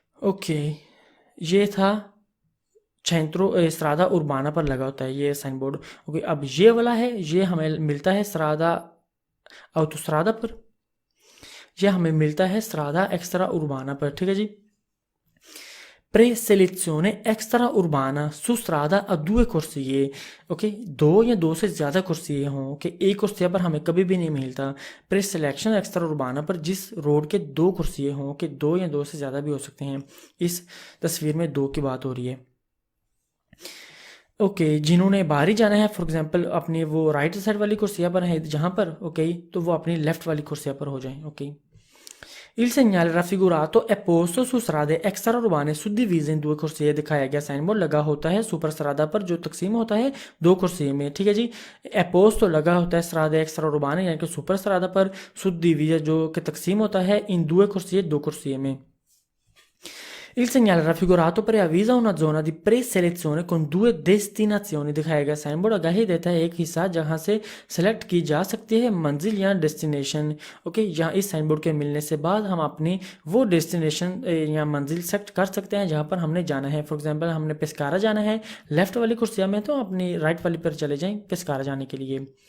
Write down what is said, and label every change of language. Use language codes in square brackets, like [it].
[hi] Okay, ये था centro strada urbana पर लगा होता है ये साइन बोर्ड. ओके, अब ये वाला है, ये हमें मिलता है strada autostrada पर, ये हमें मिलता है strada extra urbana पर. ठीक है जी. [it] Preselezione extra urbana su strada a due corsie. [hi] Okay, दो या दो से ज़्यादा कुर्सियाँ हों. ओके, एक कुर्सिया पर हमें कभी भी नहीं मिलता. प्रेसिलेक्शन एक्स्ट्रा उर्बाना पर जिस रोड के दो कुर्सियाँ हों, कि दो या दो से ज़्यादा भी हो सकते हैं. इस तस्वीर में दो की बात हो रही है. ओके, जिन्होंने बाहर ही जाना है, फॉर एग्जांपल अपनी वो राइट साइड वाली कुर्सिया पर है जहाँ पर, ओके, तो वो अपनी लेफ्ट वाली कुर्सिया पर हो जाएं. Okay. [it] Il segnale raffigurato è posto su strade extra urbane suddivise in due corsie. [hi] दिखाया गया साइन बोर्ड लगा होता है सुपर स्ट्रादा पर जो तकसीम होता है दो कुर्सियों में. ठीक है जी. एपोस तो लगा होता है स्ट्रादे एक्स्ट्रा उर्बाने यानी कि सुपर स्ट्रादा पर, सुद्दीविजे जो कि तकसीम होता है इन [it] due corsie [hi] दो कुर्सियों में. [it] Il segnale raffigurato preavvisa una zona di preselezione con due destinazioni. [hi] दिखाया गया साइन बोर्ड आगाही देता है एक हिस्सा जहां से सेलेक्ट की जा सकती है मंजिल या डेस्टिनेशन. ओके, यहाँ इस साइन बोर्ड के मिलने से बाद हम अपनी वो डेस्टिनेशन या मंजिल सेलेक्ट कर सकते हैं जहां पर हमने जाना है. फॉर एग्जांपल हमने पेस्कारा जाना है लेफ्ट वाली कुर्सिया में, तो अपनी राइट वाली पर चले जाएं पेस्कारा जाने के लिए.